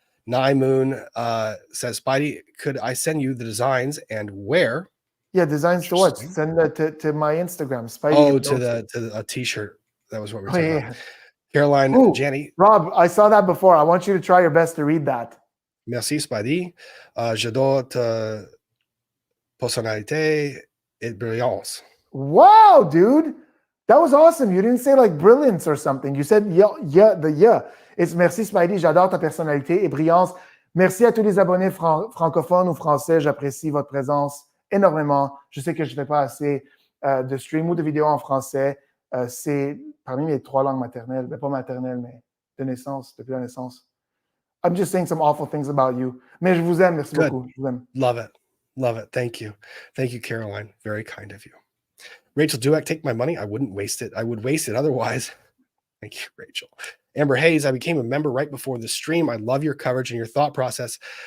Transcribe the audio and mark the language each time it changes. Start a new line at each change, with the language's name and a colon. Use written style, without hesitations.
English: Nye Moon says, Spidey, could I send you the designs and where? Yeah, designs to what? Send that to my Instagram. Spidey. Oh, to a t-shirt. That was what we were talking about. Caroline Janney. Rob, I saw that before. I want you to try your best to read that.
French: Merci, Spidey. J'adore ta personnalité et brillance.
English: Wow, dude. That was awesome. You didn't say like brilliance or something. You said yeah. It's
French: merci Spidey, j'adore ta personnalité et brillance. Merci à tous les abonnés francophones ou français. J'apprécie votre présence énormément. Je sais que je ne fais pas assez de stream ou de vidéos en français. C'est parmi mes 3 langues maternelles. Ben, pas maternelles, mais de naissance, depuis la naissance.
English: I'm just saying some awful things about you.
French: Mais je vous aime. Merci beaucoup. Je vous aime.
English: Love it. Love it. Thank you. Thank you, Caroline. Very kind of you. Rachel Dueck, take my money. I wouldn't waste it. I would waste it otherwise. Thank you, Rachel. Amber Hayes, I became a member right before the stream. I love your coverage and your thought process.